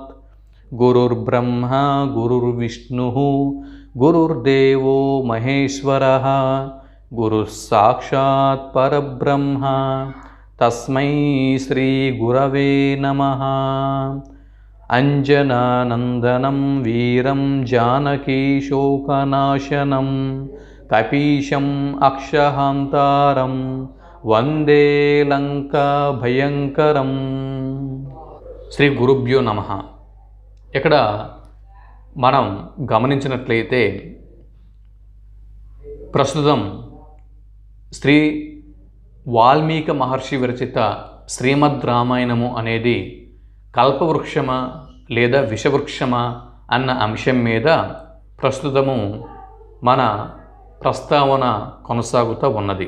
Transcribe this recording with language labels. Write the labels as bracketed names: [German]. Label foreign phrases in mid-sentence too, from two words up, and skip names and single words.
[Sanskrit] गुरुर्ब्रह्मा गुरुर्विष्णुः गुरुर्देवो महेश्वरः गुरुः साक्षात् परब्रह्म तस्मै श्री गुरवे नमः। अंजनानन्दनं वीरं जानकी शोकनाशनं कपीशम् अक्षहान्तारं वंदे लंका भयंकरं। శ్రీ గురుభ్యో నమః। [Telugu] ఇక్కడ మనం గమనించినట్లయితే ప్రస్తుతం శ్రీ వాల్మీకి మహర్షి విరచిత శ్రీమద్ రామాయణము అనేది కల్పవృక్షమా లేదా విషవృక్షమా అన్న అంశం మీద ప్రస్తుతము మన ప్రస్తావన కొనసాగుతూ ఉన్నది.